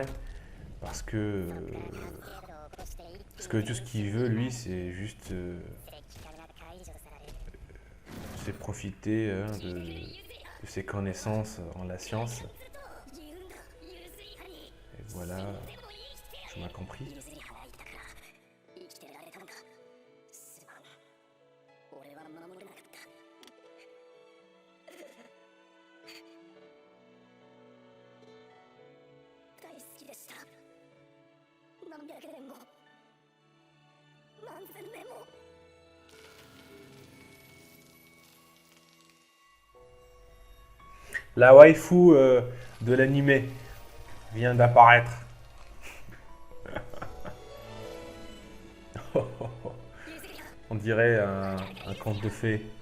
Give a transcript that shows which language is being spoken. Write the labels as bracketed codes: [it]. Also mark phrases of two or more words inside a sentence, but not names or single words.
[fr] Parce que tout ce qu'il veut, lui, c'est juste... c'est profiter de ses connaissances en la science. Voilà, tu m'as compris. [ja] 譲り払いたから生きてられたのか。すまん、俺は守れなかった。大好きでした。何百年も何千年も。 [fr] La waifu de l'anime vient d'apparaître. On dirait un conte de fées.